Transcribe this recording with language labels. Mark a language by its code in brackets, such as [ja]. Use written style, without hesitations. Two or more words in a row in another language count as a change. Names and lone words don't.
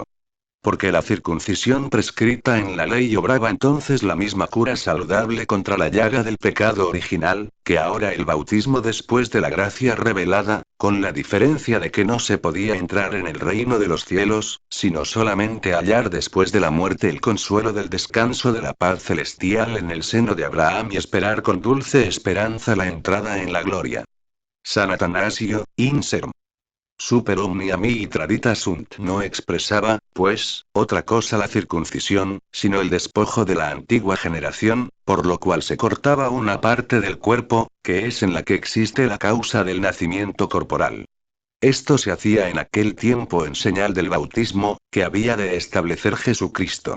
[es] Porque la circuncisión prescrita en la ley obraba entonces la misma cura saludable contra la llaga del pecado original, que ahora el bautismo después de la gracia revelada, con la diferencia de que no se podía entrar en el reino de los cielos, sino solamente hallar después de la muerte el consuelo del descanso de la paz celestial en el seno de Abraham y esperar con dulce esperanza la entrada en la gloria. San Atanasio, Inserm. [la] Super omnia mihi tradita sunt [es] no expresaba, pues, otra cosa la circuncisión, sino el despojo de la antigua generación, por lo cual se cortaba una parte del cuerpo, que es en la que existe la causa del nacimiento corporal. Esto se hacía en aquel tiempo en señal del bautismo, que había de establecer Jesucristo.